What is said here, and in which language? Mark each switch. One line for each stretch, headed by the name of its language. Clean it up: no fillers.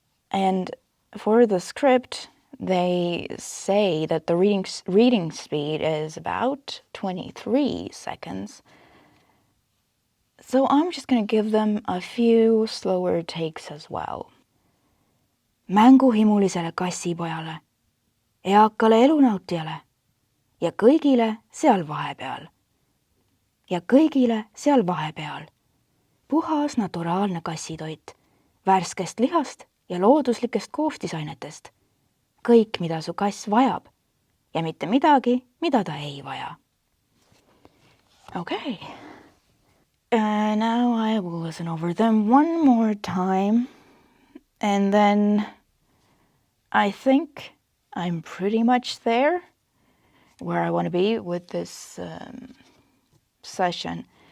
English: And for the script, they say that the reading speed is about 23 seconds. So I'm just going to give them a few slower takes as well.
Estonian: Mänguhimulisele kassipojale, eakale elunautijale ja kõigile seal vahepeal. Ja kõigile seal vahepeal. Puhas naturaalne kassitoit, värskest lihast ja looduslikest koostisainetest. Kõik, mida su kass vajab ja mitte midagi, mida ta ei vaja.
English: Okay. Now I will listen over them one more time. And then I think I'm pretty much there where I want to be with this session.